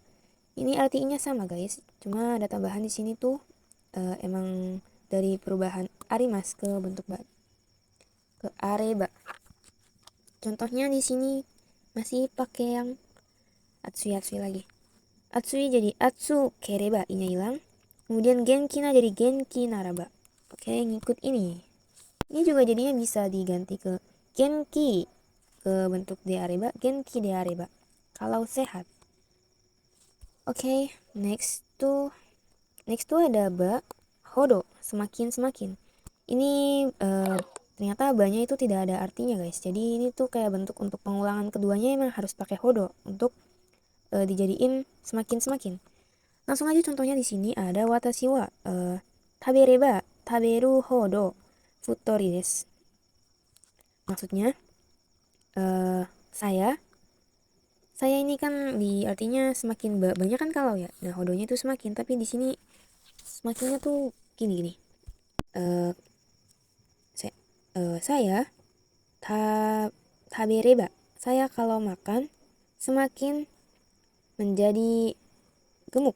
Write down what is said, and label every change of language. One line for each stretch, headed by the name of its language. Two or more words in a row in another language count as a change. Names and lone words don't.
Indonesian: Ini artinya sama guys, cuma ada tambahan di sini tuh emang dari perubahan arimas ke bentuk ba, ke areba. Contohnya di sini masih pakai yang atsui lagi. Atsui jadi
Japanese: atsu kereba,
Indonesian: inya hilang. Kemudian genkina jadi
Japanese: genki naraba.
Indonesian: Oke, ngikut ini. Ini juga jadinya bisa diganti ke genki ke bentuk
Japanese: de areba, genki de areba
Indonesian: kalau sehat. Oke, next tuh ada
Japanese: ba hodo,
Indonesian: semakin. Ini ternyata banyak itu tidak ada artinya guys. Jadi ini tuh kayak bentuk untuk pengulangan keduanya emang harus pakai hodo untuk dijadiin semakin. Langsung aja contohnya di sini ada
Japanese: watashi wa tabereba taberu hodo futori desu.
Indonesian: Maksudnya saya ini kan di artinya semakin banyak kan kalau ya. Nah, hodonya itu semakin, tapi di sini semakinnya tuh gini. Saya tabereba, saya kalau makan semakin menjadi gemuk.